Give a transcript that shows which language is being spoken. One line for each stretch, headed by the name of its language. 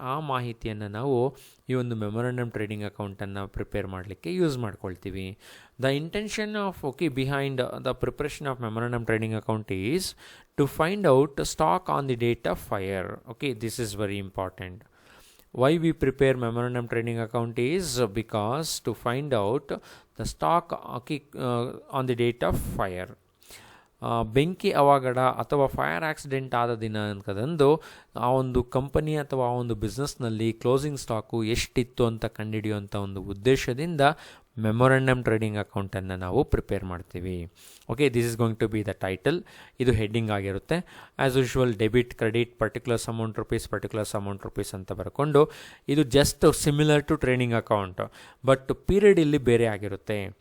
Kannada: ಆ ಮಾಹಿತಿಯನ್ನು ನಾವು ಈ ಒಂದು ಮೆಮೊರಂಡಮ್ ಟ್ರೇಡಿಂಗ್ ಅಕೌಂಟನ್ನು ಪ್ರಿಪೇರ್ ಮಾಡಲಿಕ್ಕೆ ಯೂಸ್ ಮಾಡ್ಕೊಳ್ತೀವಿ.
English: The intention of, okay, behind the preparation of memorandum trading account is to find out stock on the date of fire. Okay, this is very important. Why we prepare memorandum trading account is because to find out the stock, okay, on the date of fire.
Kannada: ಬೆಂಕಿ ಅವಘಡ ಅಥವಾ fire accident ಆದ ದಿನಾಂಕದಂದು ಆ ಒಂದು company ಅಥವಾ ಆ ಒಂದು ಬಿಸ್ನೆಸ್ನಲ್ಲಿ ಕ್ಲೋಸಿಂಗ್ ಸ್ಟಾಕು ಎಷ್ಟಿತ್ತು ಅಂತ ಕಂಡುಹಿಡಿಯುವಂಥ ಒಂದು ಉದ್ದೇಶದಿಂದ ಮೆಮೊರಂಡಮ್ ಟ್ರೇಡಿಂಗ್ ಅಕೌಂಟನ್ನು ನಾವು ಪ್ರಿಪೇರ್ ಮಾಡ್ತೀವಿ. Okay,
English: This is going to be the title.
Kannada: ಇದು ಹೆಡ್ಡಿಂಗ್ ಆಗಿರುತ್ತೆ. As usual debit, credit, particulars amount rupees ಅಂತ ಬರ್ಕೊಂಡು, ಇದು
English: just similar to trading account,
Kannada: but period ಇಲ್ಲಿ ಬೇರೆ ಆಗಿರುತ್ತೆ.